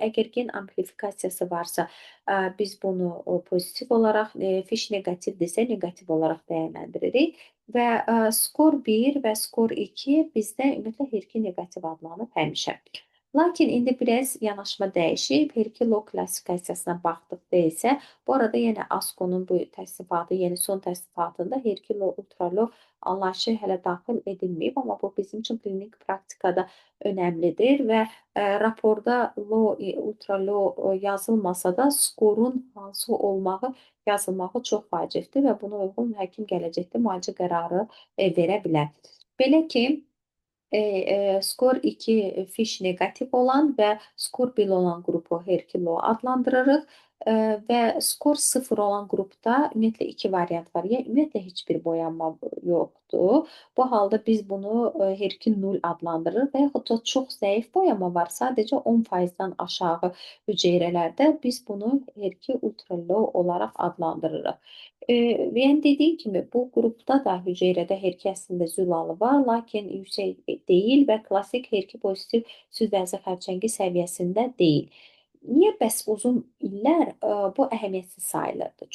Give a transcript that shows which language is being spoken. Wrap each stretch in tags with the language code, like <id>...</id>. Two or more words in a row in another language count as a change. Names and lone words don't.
<az>Əgər gen amplifikasiyası varsa, biz bunu pozitiv olaraq, fiş neqativdirsə neqativ olaraq dəyərləndiririk. Və skor 1 və skor 2 bizdə ümumiyyətlə HER2 neqativ adlanıb həmişə. Lakin indi biraz yanaşma dəyişib. HER2 low klassifikasiyasına baxdıqda isə, bu arada yenə ASCO-nun bu təsnifatı, yəni son təsnifatında HER2</az> <en>low, ultra low</en> <az>anlayışı hələ daxil edilməyib, amma bu bizim üçün klinik praktikada önəmlidir və raporda</az> <en>low, ultra low</en> <az>yazılmasa da skorun hansı olmağı yazılmağı çox vacibdir və buna uyğun həkim gələcəkdə müalicə qərarı verə bilər. Belə ki, skor 2 fiş neqativ olan və skor 1 olan qrupu HER2 low adlandırırıq və skor 0 olan qrupda ümumiyyətlə 2 variant var. Yəni, ümumiyyətlə heç bir boyanma yoxdur. Bu halda biz bunu HER2 0 adlandırırıq və yaxud da çox zəif boyama var, sadəcə 10%-dan aşağı hüceyrələrdə biz bunu HER2</az> <en>ultra low</en> <az>olaraq adlandırırıq. Yəni dediyim kimi, bu qrupda da hüceyrədə HER2 əslində zülalı var, lakin yüksək deyil və klassik HER2 pozitiv süd vəzi xərçəngi səviyyəsində deyil. Niyə bəs uzun illər bu əhəmiyyətsiz sayılırdı?</az>